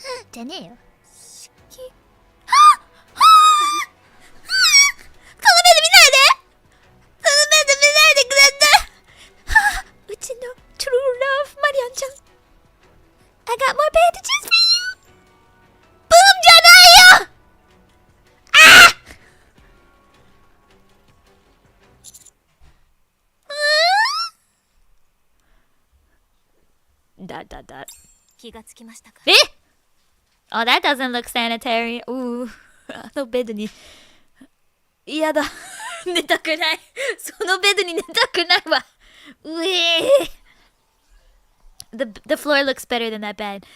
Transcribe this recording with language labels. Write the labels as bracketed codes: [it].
[ja] じゃねえよ。この目で見ないで！この目で見ないでください！うちのトゥルーラブマリアンちゃん。 [en] I got more bandages for you! [ja] ブームじゃないよ！だ。気がつきましたか？ [en] え Oh, that doesn't look sanitary. [ja] あのベッドに嫌だ寝たくないそのベッドに寝たくないわうえ [en] The floor looks better than that bed.